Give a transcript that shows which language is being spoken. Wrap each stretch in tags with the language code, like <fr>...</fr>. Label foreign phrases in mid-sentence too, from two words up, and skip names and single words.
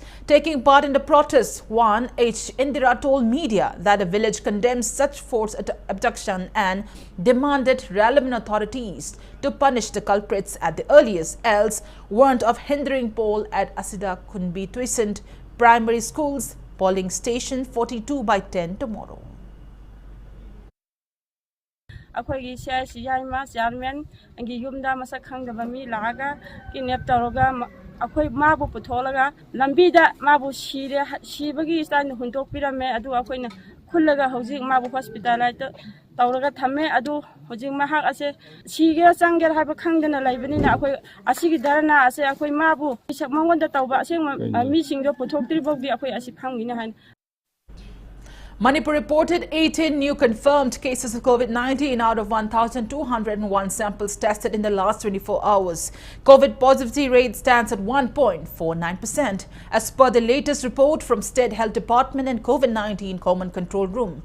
<en>Taking part in the protest, one H. Indira told media that the village condemns such forced abduction and demanded relevant authorities to punish the culprits at the earliest, else warned of hindering poll at Asida Kunbi Tuisant Primary School's polling station 42/10 tomorrow.</en> <mni>অখোই সিয়াসী যাইমা চেয়ারমেন অংগী য়ুমদা মসক খংদবা মী লাগা কিডনেপ তৌরগা অখোই মাবু পুথোলগা লংবীদা মাবু সীবগী স্টাইল হুংতোকপিরমে অদু অখোইনা খুল্লগা হৌজিক মাবু হস্পিটলাইজ তৌরগা থমে অদু হৌজিক মহাক অসে সীগে চংগের হাবা খংদনা লাইবনিনা অখোই অসিগী ধরনা অসে অখোই মাবু ইসক মংগোংদা তৌবা অসে মী সিংগো পুথোকত্রিবোগদি অখোই অসি ফংগিনা হান.</mni> <en>Manipur reported 18 new confirmed cases of COVID-19 out of 1,201 samples tested in the last 24 hours. COVID positivity rate stands at 1.49%, as per the latest report from State Health Department and COVID-19 Common Control Room.</en>